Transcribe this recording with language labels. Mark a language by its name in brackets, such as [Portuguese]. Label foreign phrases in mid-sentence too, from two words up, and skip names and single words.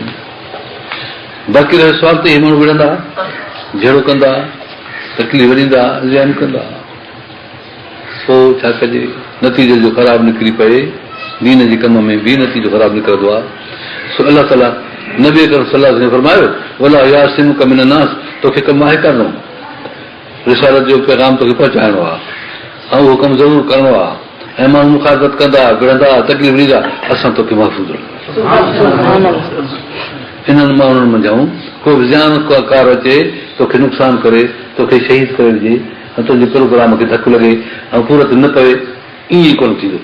[Sindhi] बाक़ी रहे सुवाल ते इहे माण्हू विढ़ंदा, जहिड़ो कंदा, तकलीफ़ ॾींदा, ज़ियान कंदा, पोइ छा कजे, नतीजो जो ख़राबु निकिरी पए, दीन जे कम में बि नतीजो ख़राबु निकिरंदो आहे। सो अलाह ताला नबी अकरम [Arabic] صلى الله عليه وسلم [Sindhi] फरमायो, [Arabic] ولا يعصمك من الناس, [Sindhi] तोखे कमु आहे करिणो, रिसालत जो पैगाम तोखे पहुचाइणो आहे, ऐं उहो कमु ज़रूरु करिणो आहे, ऐं माण्हू मुखालफ़त कंदा, विढ़ंदा, तकलीफ़ ॾींदा, असां तोखे महफ़ूज़ रखूं। हिननि माण्हुनि मंझां को बि ज़ियान कार अचे, तोखे नुक़सानु करे, तोखे शहीद करे ॾिजे, ऐं तुंहिंजे प्रोग्राम खे धकु लॻे ऐं पूरत न पवे, ईअं कोन थींदो।